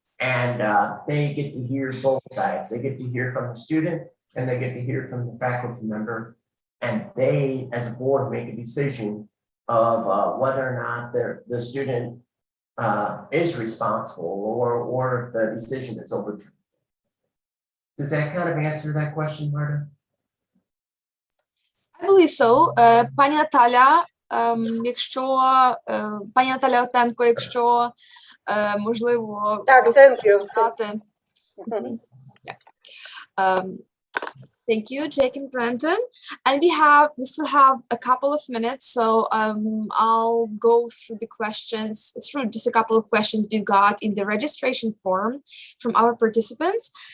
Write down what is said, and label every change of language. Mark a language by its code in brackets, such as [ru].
[en] And they get to hear both sides. They get to hear from the student and they get to hear from the faculty member. And they, as a board, make a decision of whether or not the student is responsible or if the decision is overturned. Does that kind of answer that question, Marta? I believe so. [uk] Пані Наталя, пані Наталя Отенко, якщо можливо, Так, [en] thank you. [uk] сказати. [en] Thank you, Jake and Brandon. And we still have a couple of minutes, so I'll go through just a couple of questions we got in the registration form from our participants.